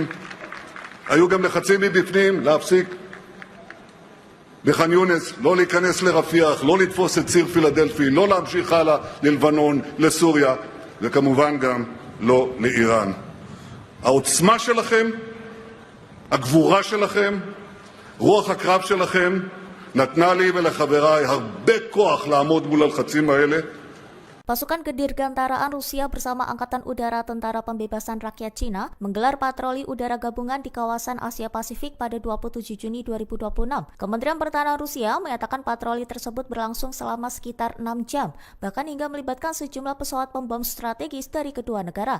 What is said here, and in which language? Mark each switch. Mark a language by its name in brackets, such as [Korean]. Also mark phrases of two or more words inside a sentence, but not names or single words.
[Hebrew] היו גם לחצים מבפנים להפסיק בח'אן יונס, לא להיכנס לרפיח, לא לתפוס את ציר פילדלפי, לא להמשיך הלאה ללבנון, לסוריה, וכמובן גם לא לאיראן. העוצמה שלכם, הגבורה שלכם, רוח הקרב שלכם, נתנה לי ולחבריי הרבה כוח לעמוד מול הלחצים האלה, [Indonesian] Pasukan Kedirgantaraan Rusia bersama Angkatan Udara Tentara Pembebasan Rakyat Cina menggelar patroli udara gabungan di kawasan Asia Pasifik pada 27 Juni 2026. Kementerian Pertahanan Rusia menyatakan patroli tersebut berlangsung selama sekitar 6 jam, bahkan hingga melibatkan sejumlah pesawat pembom strategis dari kedua negara.